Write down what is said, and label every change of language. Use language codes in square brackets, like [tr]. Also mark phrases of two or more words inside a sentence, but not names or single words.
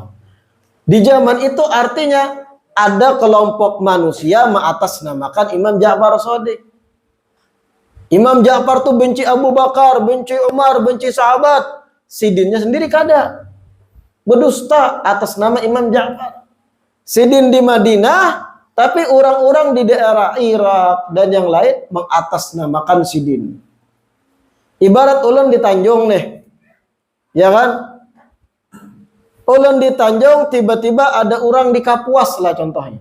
[id] Di zaman itu artinya ada kelompok manusia mengatasnamakan Imam Ja'far Shadiq. Imam Ja'far tuh benci Abu Bakar, benci Umar, benci sahabat. [bjn] Sidinnya sendiri kada. Berdusta atas nama Imam Ja'far. [id] Sidin di Madinah, tapi orang-orang di daerah Irak dan yang lain mengatasnamakan sidin. [bjn] Ibarat ulun di Tanjung nih. [id] Ya kan? [bjn] Ulun di Tanjung tiba-tiba ada orang di Kapuas lah contohnya.